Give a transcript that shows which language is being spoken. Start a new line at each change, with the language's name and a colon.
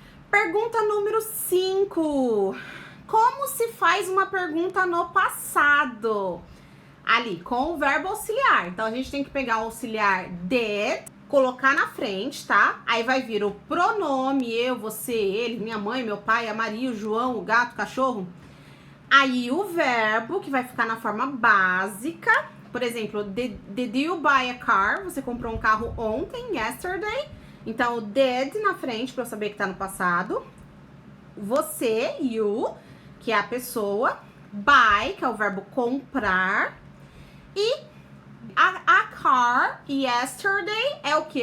Portuguese: Pergunta número 5. Como se faz uma pergunta no passado? Ali, com o verbo auxiliar. Então, a gente tem que pegar o auxiliar did, colocar na frente, tá? Aí vai vir o pronome, eu, você, ele, minha mãe, meu pai, a Maria, o João, o gato, o cachorro. Aí o verbo, que vai ficar na forma básica. Por exemplo,
English: did you buy a car?
Portuguese: Você comprou um carro ontem, yesterday. Então, o did na frente, pra eu saber que tá no passado. Você, you, que é a pessoa. Buy, que é o verbo comprar. E
English: a car, yesterday,
Portuguese: é o que?